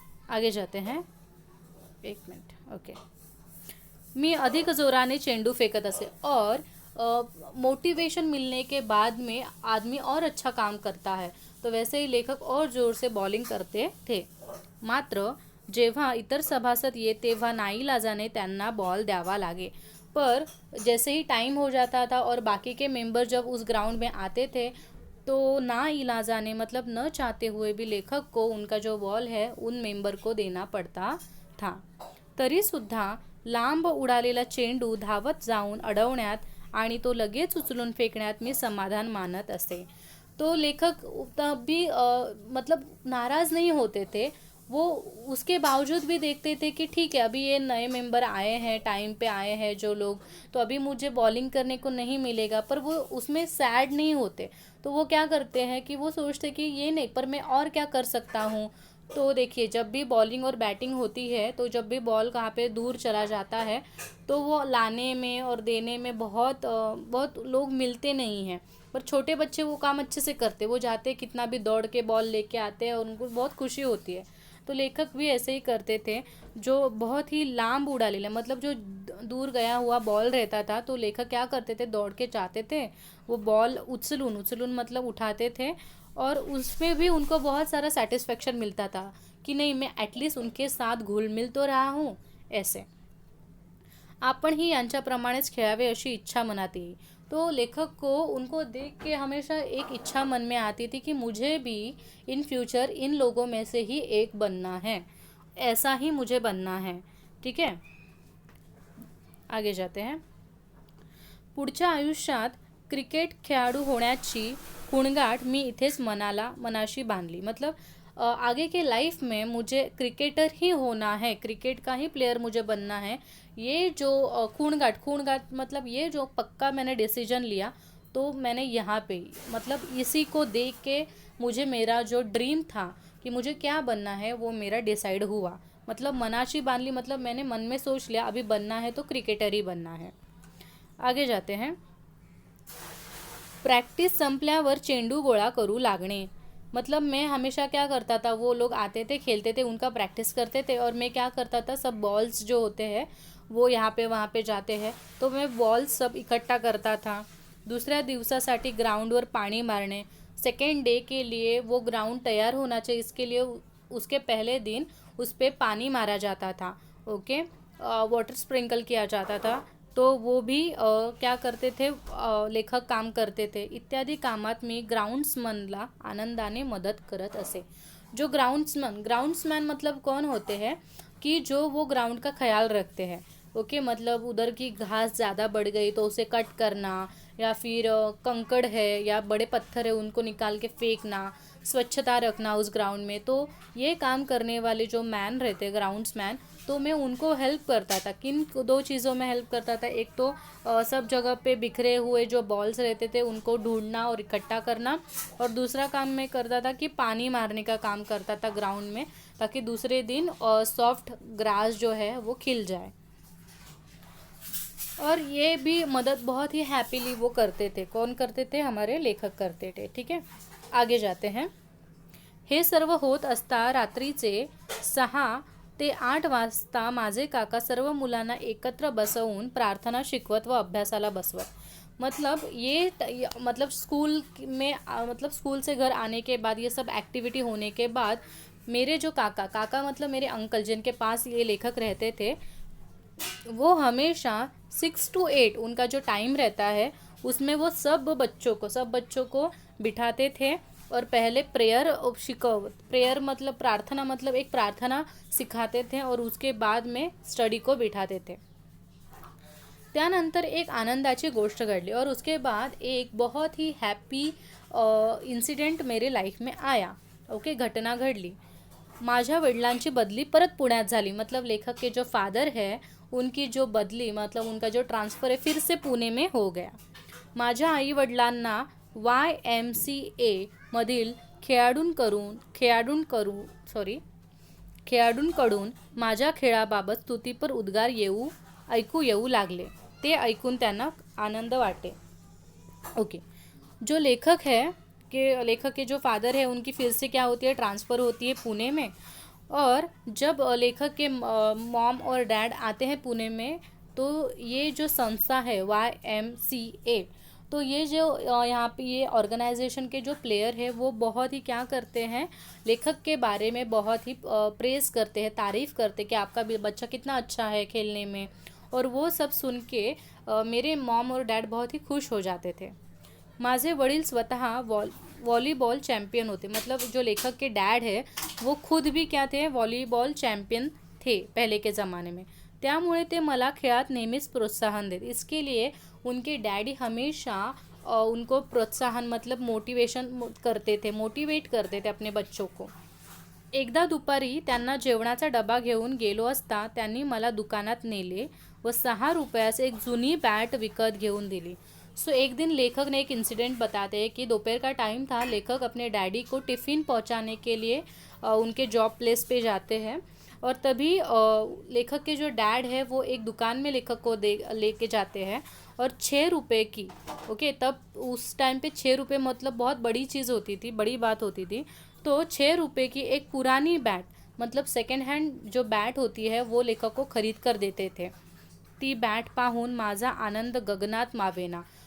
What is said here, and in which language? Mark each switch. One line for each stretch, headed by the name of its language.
Hindi: आगे जाते हैं, एक मिनट। ओके,
Marathi: मी अधिक जोराने चेंडू फेंकत असे
Hindi: और मोटिवेशन मिलने के बाद में आदमी और अच्छा काम करता है, तो वैसे ही लेखक और जोर से बॉलिंग करते थे।
Marathi: मात्र जेव्हा इतर सभासद ये तेव्हा नाईलाजाने त्यांना बॉल द्यावा लागे।
Hindi: पर जैसे ही टाइम हो जाता था और बाकी के मेंबर जब उस ग्राउंड में आते थे तो ना इलाजाने मतलब न चाहते हुए भी लेखक को उनका जो बॉल है उन मेंबर को देना पड़ता था।
Marathi: तरीसुद्धा लांब उडालेला चेंडू धावत जाऊन अडवण्यात आणि तो लगेच उचलून फेकण्यात मी समाधान मानत असे।
Hindi: तो लेखक तब भी मतलब नाराज़ नहीं होते थे, वो उसके बावजूद भी देखते थे कि ठीक है, अभी ये नए मेंबर आए हैं, टाइम पे आए हैं जो लोग, तो अभी मुझे बॉलिंग करने को नहीं मिलेगा, पर वो उसमें सैड नहीं होते। तो वो क्या करते हैं कि वो सोचते कि ये नहीं, पर मैं और क्या कर सकता हूँ। तो देखिए, जब भी बॉलिंग और बैटिंग होती है तो जब भी बॉल कहाँ पे दूर चला जाता है तो वो लाने में और देने में बहुत लोग मिलते नहीं हैं, पर छोटे बच्चे वो काम अच्छे से करते, वो जाते कितना भी दौड़ के बॉल लेके आते हैं और उनको बहुत खुशी होती है। तो लेखक भी ऐसे ही करते थे, जो बहुत ही
Marathi: लांब उड़ालेला
Hindi: मतलब जो दूर गया हुआ बॉल रहता था तो लेखक क्या करते थे, दौड़ के जाते थे, वो बॉल उछलून उछलून मतलब उठाते थे और उसमें भी उनको बहुत सारा सेटिस्फेक्शन मिलता था कि नहीं, मैं एटलीस्ट उनके साथ घुल मिल तो रहा हूँ।
Marathi: ऐसे आपणही यांच्याप्रमाणेच खेळावे अशी इच्छा मनात येई।
Hindi: तो लेखक को उनको देख के हमेशा एक इच्छा मन में आती थी कि मुझे भी इन फ्यूचर इन लोगों में से ही एक बनना है, ऐसा ही मुझे बनना है। ठीक है, आगे जाते हैं।
Marathi: पुढच्या आयुष्यात क्रिकेट खेळाडू होण्याची कुणगाठ मी इथेच मनाशी बांधली।
Hindi: मतलब आगे के लाइफ में मुझे क्रिकेटर ही होना है, क्रिकेट का ही प्लेयर मुझे बनना है। ये जो खूणगाठ मतलब ये जो पक्का मैंने डिसीजन लिया, तो मैंने यहाँ पे मतलब इसी को देख के मुझे मेरा जो ड्रीम था कि मुझे क्या बनना है वो मेरा डिसाइड हुआ। मतलब
Marathi: मनाशी बांधली
Hindi: मतलब मैंने मन में सोच लिया अभी बनना है तो क्रिकेटर ही बनना है। आगे जाते हैं।
Marathi: प्रैक्टिस संपल्यावर चेंडू गोळा करू लागणे।
Hindi: मतलब मैं हमेशा क्या करता था, वो लोग आते थे खेलते थे, उनका प्रैक्टिस करते थे और मैं क्या करता था, सब बॉल्स जो होते हैं वो यहाँ पे वहाँ पे जाते हैं तो मैं बॉल्स सब इकट्ठा करता था।
Marathi: दुसऱ्या दिवसासाठी ग्राउंडवर पाणी मारणे,
Hindi: सेकेंड डे के लिए वो ग्राउंड तैयार होना चाहिए, इसके लिए उसके पहले दिन उस पर पानी मारा जाता था। ओके, वाटर स्प्रिंकल किया जाता था, तो वो भी क्या करते थे, लेखक काम करते थे।
Marathi: इत्यादी कामात मी ग्राउंड्समनला आनंदाने मदत करत असे।
Hindi: जो ग्राउंड्समैन मतलब कौन होते हैं कि जो वो ग्राउंड का ख्याल रखते हैं। ओके, मतलब उधर की घास ज़्यादा बढ़ गई तो उसे कट करना, या फिर कंकड़ है या बड़े पत्थर है उनको निकाल के फेंकना, स्वच्छता रखना उस ग्राउंड में। तो ये काम करने वाले जो मैन रहते ग्राउंड्स मैन, तो मैं उनको हेल्प करता था। किन दो चीज़ों में हेल्प करता था, एक तो सब जगह पे बिखरे हुए जो बॉल्स रहते थे उनको ढूंढना और इकट्ठा करना, और दूसरा काम मैं करता था कि पानी मारने का काम करता था ग्राउंड में, ताकि दूसरे दिन सॉफ्ट ग्रास जो है वो खिल जाए। और ये भी मदद बहुत ही हैप्पीली वो करते थे। कौन करते थे, हमारे लेखक करते थे। ठीक है, आगे जाते हैं।
Marathi: हे सर्व होत असता रात्रीचे 6 ते 8 वाजता माझे काका सर्व मुलांना एकत्र बसवून प्रार्थना शिकवत व अभ्यासाला बसवत।
Hindi: मतलब मतलब स्कूल में मतलब स्कूल से घर आने के बाद ये सब एक्टिविटी होने के बाद मेरे जो काका, काका मतलब मेरे अंकल जिनके पास ये लेखक रहते थे, वो हमेशा 6 to 8 उनका जो टाइम रहता है उसमें वो सब बच्चों को बिठाते थे और पहले प्रेयर मतलब प्रार्थना, मतलब एक प्रार्थना सिखाते थे और उसके बाद में स्टडी को बिठाते थे.
Marathi: त्यानंतर एक आनंदाची गोष्ट घडली
Hindi: और उसके बाद एक बहुत ही हॅपी इन्सिडेंट मेरे लाईफ में आया.
Marathi: ओके, घटना घडली. माझ्या वडिलांची बदली परत पुण्यात झाली.
Hindi: मतलब लेखक के जो फादर है उनकी जो बदली, मतलब उनका जो ट्रांसफ़र है फिर से पुणे में हो गया.
Marathi: माझ्या आई वडिलांना YMCA मधील खेळाडूंकडून माझ्या खेळाबाबत स्तुतीपर उद्गार ऐकू येऊ लागले. ते ऐकून त्यांना आनंद वाटे.
Hindi: ओके, जो लेखक के जो फादर है उनकी फिर से क्या होती है, ट्रांसफ़र होती है पुणे में. और जब लेखक के मॉम और डैड आते हैं पुणे में, तो ये जो संस्था है YMCA, तो ये जो यहाँ पे ये ऑर्गेनाइजेशन के जो प्लेयर है वो बहुत ही क्या करते हैं, लेखक के बारे में बहुत ही प्रेज़ करते हैं, तारीफ़ करते हैं कि आपका बच्चा कितना अच्छा है खेलने में. और वो सब सुन के मेरे मॉम और डैड बहुत ही खुश हो जाते थे.
Marathi: माझे वडील स्वतः वॉलीबॉल चॅम्पियन होते.
Hindi: मतलब जो लेखक के डैड है वो खुद भी क्या थे, वॉलीबॉल चॅम्पियन थे पहले के ज़माने में.
Marathi: त्यामुळे ते मला खेळात नेहमीच प्रोत्साहन देते.
Hindi: इसके लिए उनके डैडी हमेशा उनको प्रोत्साहन मतलब मोटिवेट करते थे अपने बच्चों को.
Marathi: एकदा दुपारी त्यांना जेवणाचा डबा घेऊन गेलो असता त्यांनी मला दुकानात नेले व 6 रुपयास एक जुनी बॅट विकत घेऊन दिली.
Hindi: सो एक दिन लेखक ने एक इंसिडेंट बताते हैं कि दोपहर का टाइम था. लेखक अपने डैडी को टिफ़िन पहुंचाने के लिए उनके जॉब प्लेस पे जाते हैं और तभी लेखक के जो डैड है वो एक दुकान में लेखक को लेके जाते हैं और 6 रुपये की, ओके, तब उस टाइम पे 6 रुपये मतलब बहुत बड़ी चीज़ होती थी, बड़ी बात होती थी. तो 6 रुपये की एक पुरानी बैट, मतलब सेकंड हैंड जो बैट होती है वो लेखक को खरीद कर देते थे.
Marathi: ती बॅट पाहून माझा आनंद गगनात मावेना.